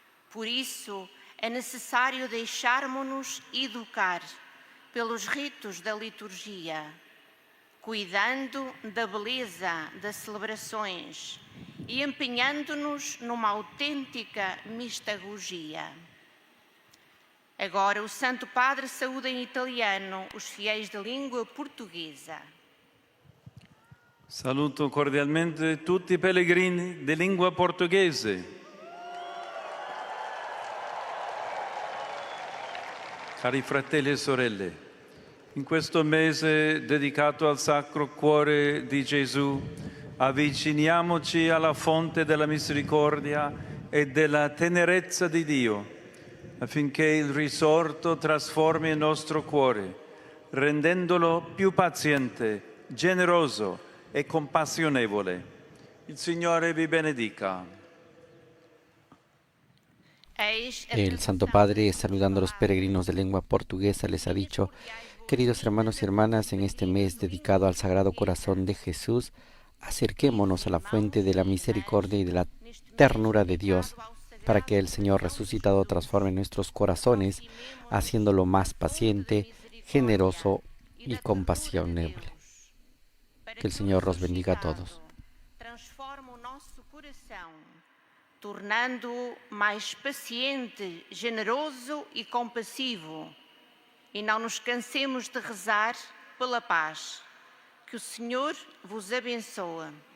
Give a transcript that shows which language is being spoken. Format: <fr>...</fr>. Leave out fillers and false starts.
<pt>Por isso, é necessário deixarmos-nos educar pelos ritos da liturgia, cuidando da beleza das celebrações e empenhando-nos numa autêntica mistagogia. Agora, o Santo Padre saúda em italiano os fiéis de língua portuguesa.</pt> <it>Saluto cordialmente tutti i pellegrini di lingua portoghese. Cari fratelli e sorelle, in questo mese dedicato al Sacro Cuore di Gesù, avviciniamoci alla fonte della misericordia e della tenerezza di Dio, affinché il risorto trasformi il nostro cuore, rendendolo più paziente, generoso e compassionevole. Il Signore vi benedica.</it> <es>El Santo Padre, saludando a los peregrinos de lengua portuguesa, les ha dicho, queridos hermanos y hermanas, en este mes dedicado al Sagrado Corazón de Jesús, acerquémonos a la fuente de la misericordia y de la ternura de Dios, para que el Señor resucitado transforme nuestros corazones, haciéndolo más paciente, generoso y compasionable. Que el Señor los bendiga a todos.</es> <pt>Transforma o nosso coração, tornando-o mais paciente, generoso e compassivo. E não nos cansemos de rezar pela paz. Que o Senhor vos abençoe.</pt>